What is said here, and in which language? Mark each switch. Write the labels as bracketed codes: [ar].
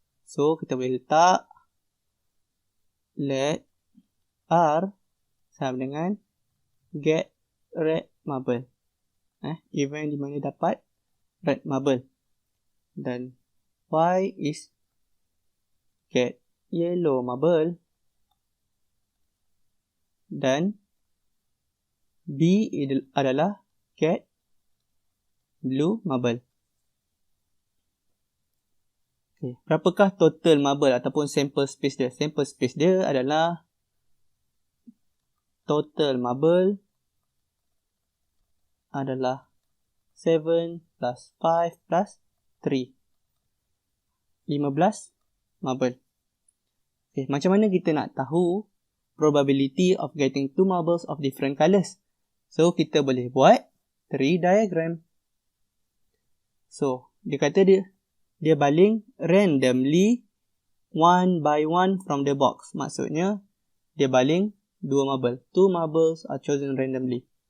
[ms] So, kita boleh letak [en] let R [ms] sama dengan [en] get red marble. [ms] Event di mana dapat red marble. Dan [en] Y is get yellow marble. [ms] Dan B adalah [en] get blue marble. [ms] Okay. Berapakah total marble ataupun sample space dia? Sample space dia adalah total marble adalah 7 plus 5 plus 3. 15 marble. Okay, macam mana kita nak tahu [en] probability of getting 2 marbles of different colours? [ms] So, kita boleh buat 3 diagram. [en] So, [ms] dia kata dia baling [en] randomly one by one from the box. [ms] Maksudnya, dia baling 2 marble. [en] 2 marbles are chosen randomly.